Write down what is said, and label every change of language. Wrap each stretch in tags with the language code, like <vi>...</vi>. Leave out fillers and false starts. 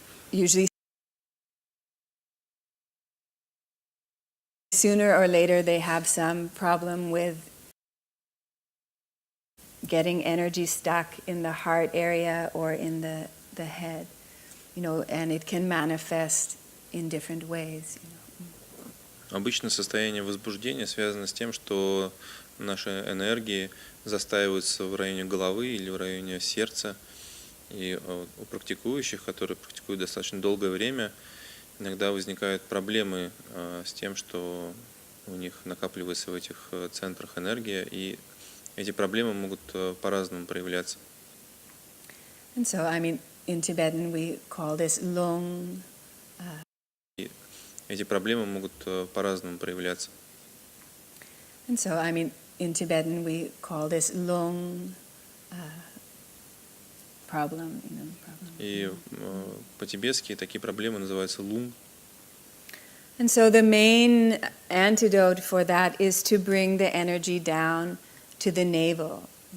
<en>usually sooner or later they have some problem with getting energy stuck in the heart area or in the head, you know, and it can manifest in different ways. You know.</en> <ru>Обычно состояние возбуждения связано с тем, что наши энергии застаиваются в районе головы или в районе сердца. И у практикующих, которые практикуют достаточно долгое время, иногда возникают проблемы с тем, что у них накапливается в этих центрах энергия, и эти проблемы могут по-разному проявляться.</ru> <en>And so, I mean, in Tibetan we call this lung.</en> <ru>И эти проблемы могут по-разному проявляться.</ru> <en>And so, I mean, in Tibetan we call this lung problem, problem.</en> <ru>И по-тибетски такие проблемы называются лун.</ru> <en>And so the main antidote for that is to bring the energy down to the navel.</en>